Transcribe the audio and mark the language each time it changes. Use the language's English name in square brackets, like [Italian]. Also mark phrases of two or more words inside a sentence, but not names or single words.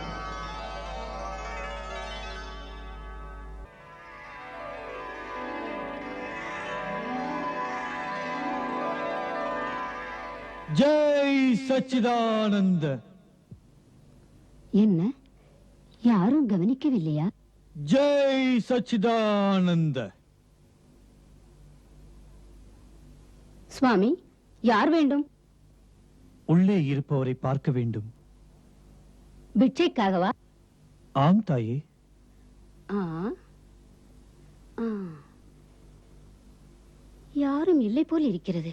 [Hindi] जय सच्चिदानंद. [Tamil] என்ன யாரும் கவனிக்கவில்லையா? [Hindi] जय सच्चिदानंद. [Tamil] சுவாமி, யார் வேண்டும்? உள்ளே இருப்பவரை பார்க்க வேண்டும். பிட்சைக்காகவா? ஆம் தாயே. ஆ, ஆ. யாரும் இல்லை போல் இருக்கிறது.